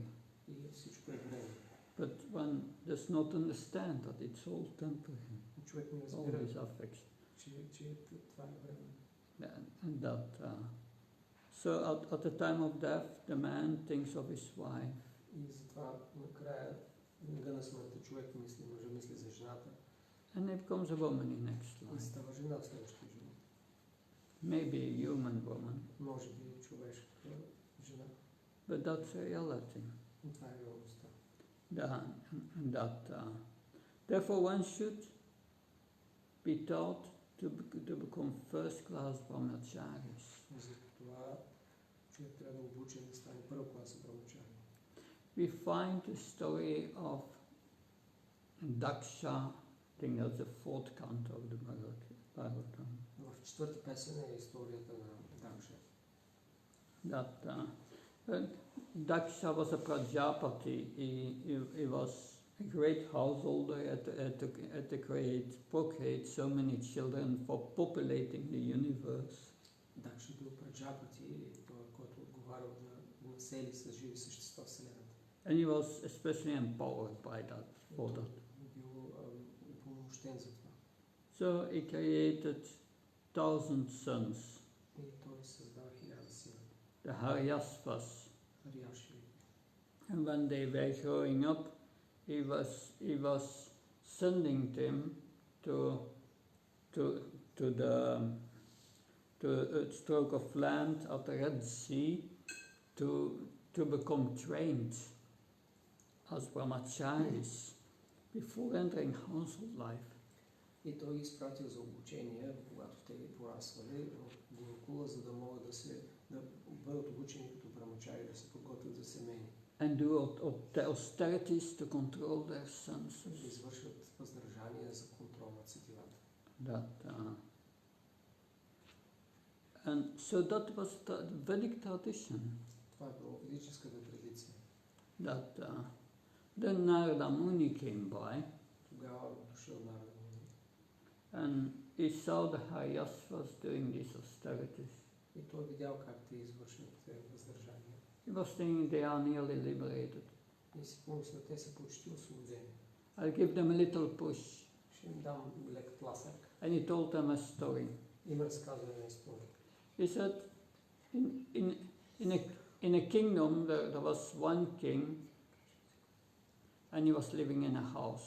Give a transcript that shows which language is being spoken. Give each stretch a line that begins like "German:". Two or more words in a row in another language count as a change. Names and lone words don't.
Bulgarian: И всичко е време.
English: But one does not understand that it's all temporary.
Bulgarian: Човек не
English: All
Bulgarian: разбира,
English: these affections.
Bulgarian: че това е време.
English: And so at the time of death, the man thinks of his wife.
Bulgarian: И затова накрая на смъртта човек мисли, мъжа мисли за жената.
English: And he becomes a woman in next
Bulgarian: И
English: life.
Bulgarian: става жена в следващия живот.
English: Maybe a human woman.
Bulgarian: Може би човешка жена.
English: But that's reality.
Bulgarian: И това е реалността.
English: Therefore one should be taught to become first-class brahmacharis.
Bulgarian: Затова човек трябва да обучен да стане първа класа брахмачари.
English: We find the story of Daksha, I think that's the fourth canto of the Bhagavatam.
Bulgarian: В четвърта песен е историята на Дакша.
English: Daksha was a Prajapati. He was a great householder, had to procreate so many children for populating the universe.
Bulgarian: Дакша бил Праджапати, който отговарял да насели с живи същества в Вселената.
English: And he was especially empowered by that, for that.
Bulgarian: Бил упълномощен за това.
English: So he created 1000 sons.
Bulgarian: И той създава 1000 сина.
English: The Haryasvas.
Bulgarian: Ариаши.
English: And when they were growing up, he was sending them to a stroke of land at the Red Sea to become trained as brahmacharis before entering household life.
Bulgarian: И той ги изпратил за обучение, когато те ги пораствали в Гурукула, за да могат да бъдат обучени като брахмачари, да се подготвят за семейни.
English: And do austerities to control their senses.
Bulgarian: Да извършват въздържание за контрол над сетивата.
English: And so that was the Vedic tradition.
Bulgarian: Това е ведическата традиция.
English: Then Narada Muni came by.
Bulgarian: Тогава дошъл Нарада Муни.
English: And he saw the Haryasvas doing these austerities.
Bulgarian: И той видял как те извършват въздържание.
English: He was thinking they are nearly liberated.
Bulgarian: И си помисля, те са почти освободени.
English: I'll give them a little push.
Bulgarian: Ще ще им дам лек тласък.
English: And he told them a story.
Bulgarian: Им разказва една история.
English: He said, in a kingdom there was one king, and he was living in a house.